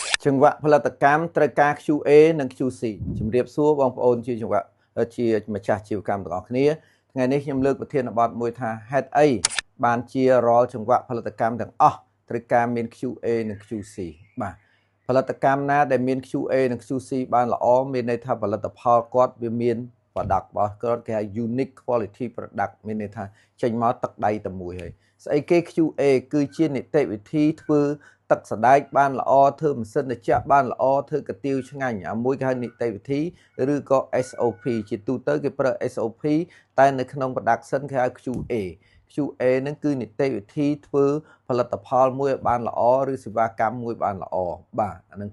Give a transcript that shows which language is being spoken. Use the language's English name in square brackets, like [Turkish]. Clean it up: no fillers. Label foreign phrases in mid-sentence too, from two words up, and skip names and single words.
[Khmer] ចង្វាក់ផលិតកម្មត្រូវការ QA និង QC ជំរាបសួរបងប្អូនជាចង្វាក់ជាម្ចាស់ជីវកម្មទាំងអស់គ្នាថ្ងៃនេះខ្ញុំលើកប្រធានបទមួយថាហេតុអីបានជារាល់ចង្វា ក់ផលិតកម្មទាំងអស់ត្រូវការមាន QA និង QC បាទផលិតកម្មណាដែលមាន QA និង QC បានល្អមានន័យថាផលិតផលគាត់វាមាន product របស់គាត់គេហៅ [English] unique quality product [Khmer] មានន័យថាចេញមកទឹកដៃតែមួយហើយស្អីគេ QA គឺជានីតិវិធីធ្វើទឹកសដែកបានល្អធ្វើម៉ាស៊ីនត្រជាក់បានល្អធ្វើកាទៀវឆ្ងាញ់អាមួយគេហៅនីតិវិធីឬក៏ SOP ជាទូទៅគេប្រើ SOP តែនៅក្នុង production គេហៅ QA QA នឹងគឺនីតិវិធីធ្វើផលិតផលមួយឲ្យបានល្អឬសេវាកម្មមួយបានល្អបាទអានឹង